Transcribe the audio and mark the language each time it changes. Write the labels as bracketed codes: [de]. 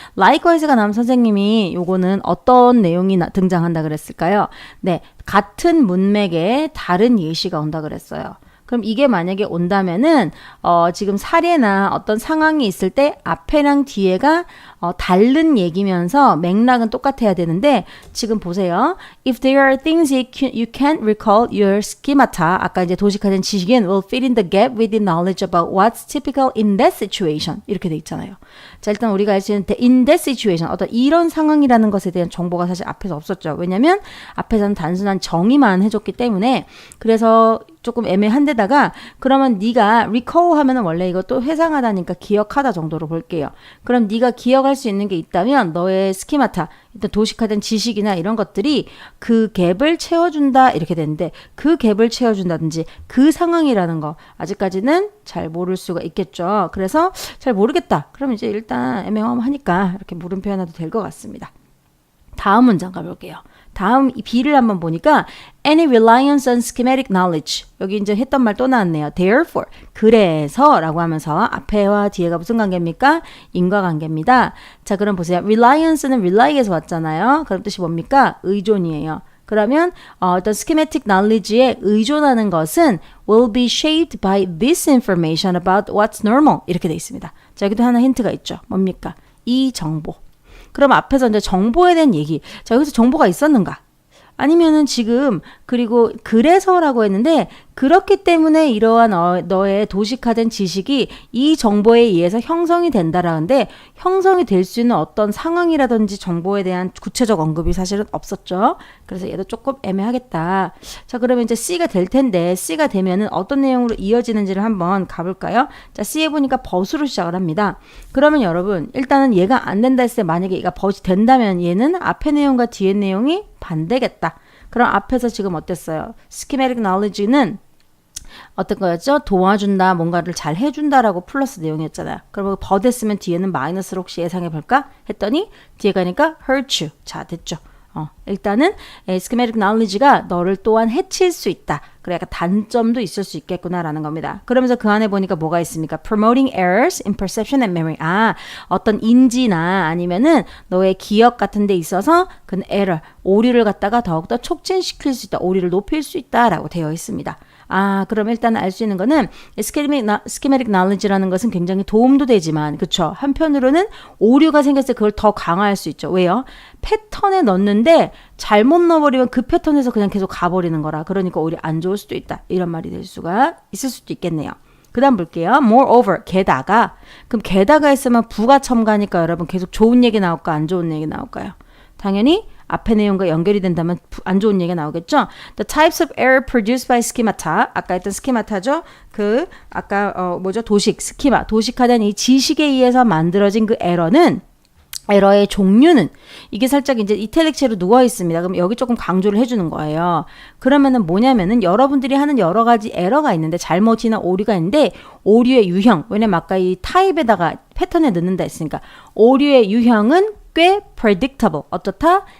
[ko] likewise가 나오면 선생님이 요거는 어떤 내용이 등장한다 그랬을까요? 네, 같은 문맥에 다른 예시가 온다 그랬어요. 그럼 이게 만약에 온다면은 지금 사례나 어떤 상황이 있을 때 앞에랑 뒤에가 다른 얘기면서 맥락은 똑같아야 되는데 지금 보세요. [en] If there are things you can't recall, your schemata, [ko] 아까 이제 도식화된 지식인 [en] will fill in the gap with the knowledge about what's typical in that situation. [ko] 이렇게 돼 있잖아요. 자, 일단 우리가 알 수 있는 [en] in that situation, [ko] 어떤 이런 상황이라는 것에 대한 정보가 사실 앞에서 없었죠. 왜냐면 앞에서는 단순한 정의만 해줬기 때문에 그래서 조금 애매한데다가 그러면 네가 recall 하면은 원래 이것도 회상하다니까 기억하다 정도로 볼게요. 그럼 네가 기억할 수 있는 게 있다면 너의 스키마타, 일단 도식화된 지식이나 이런 것들이 그 갭을 채워준다 이렇게 되는데 그 갭을 채워준다든지 그 상황이라는 거 아직까지는 잘 모를 수가 있겠죠. 그래서 잘 모르겠다. 그럼 이제 일단 애매모호하니까 이렇게 물음 표현해도 될 것 같습니다. 다음 문장 가볼게요. 다음 이 B를 한번 보니까 [en] any reliance on schematic knowledge [ko] 여기 이제 했던 말 또 나왔네요. Therefore 그래서 라고 하면서 앞에와 뒤에가 무슨 관계입니까? 인과관계입니다. 자 그럼 보세요. reliance는 rely에서 왔잖아요. 그럼 뜻이 뭡니까? 의존이에요. 그러면 어떤 [en] schematic knowledge에 의존하는 것은 will be shaped by this information about what's normal [ko] 이렇게 돼 있습니다. 자 여기도 하나 힌트가 있죠. 뭡니까? 이 정보. 그럼 앞에서 이제 정보에 대한 얘기. 자, 여기서 정보가 있었는가? 아니면은 지금 그리고 그래서라고 했는데 그렇기 때문에 이러한 너의 도식화된 지식이 이 정보에 의해서 형성이 된다라는데 형성이 될 수 있는 어떤 상황이라든지 정보에 대한 구체적 언급이 사실은 없었죠. 그래서 얘도 조금 애매하겠다. 자 그러면 이제 C가 될 텐데 C가 되면은 어떤 내용으로 이어지는지를 한번 가볼까요? 자 C에 보니까 벗으로 시작을 합니다. 그러면 여러분 일단은 얘가 안 된다 했을 때 만약에 얘가 벗이 된다면 얘는 앞의 내용과 뒤의 내용이 반대겠다. 그럼 앞에서 지금 어땠어요? schematic knowledge는 어떤 거였죠? 도와준다, 뭔가를 잘 해준다라고 플러스 내용이었잖아요. 그럼 버됐으면 뒤에는 마이너스로 혹시 예상해 볼까? 했더니 뒤에 가니까 [en] hurt you. [ko] 자, 됐죠. 일단은 schematic knowledge가 너를 또한 해칠 수 있다. 그래 약간 단점도 있을 수 있겠구나라는 겁니다. 그러면서 그 안에 보니까 뭐가 있습니까? [en] Promoting errors in perception and memory. [ko] 어떤 인지나 아니면은 너의 기억 같은 데 있어서 그 error, 오류를 갖다가 더욱더 촉진시킬 수 있다. 오류를 높일 수 있다라고 되어 있습니다. 그럼 일단 알 수 있는 거는 schematic knowledge라는 것은 굉장히 도움도 되지만 그쵸? 한편으로는 오류가 생겼을 때 그걸 더 강화할 수 있죠. 왜요? 패턴에 넣는데 잘못 넣어버리면 그 패턴에서 그냥 계속 가버리는 거라. 그러니까 오히려 안 좋을 수도 있다. 이런 말이 될 수가 있을 수도 있겠네요. 그 다음 볼게요. Moreover, 게다가. 그럼 게다가 있으면 부가 첨가니까 여러분 계속 좋은 얘기 나올까 안 좋은 얘기 나올까요? 당연히 앞의 내용과 연결이 된다면 안 좋은 얘기가 나오겠죠. [en] The types of error produced by schemata. [ko] 아까 했던 schemata죠. 아까 도식화된 이 지식에 의해서 만들어진 그 에러는 에러의 종류는 이게 살짝 이제 이탈릭체로 누워 있습니다. 그럼 여기 조금 강조를 해주는 거예요. 그러면은 뭐냐면은 여러분들이 하는 여러 가지 에러가 있는데 잘못이나 오류가 있는데 오류의 유형 왜냐면 아까 이 타입에다가 패턴에 넣는다 했으니까 오류의 유형은 꽤 predictable 어떻다?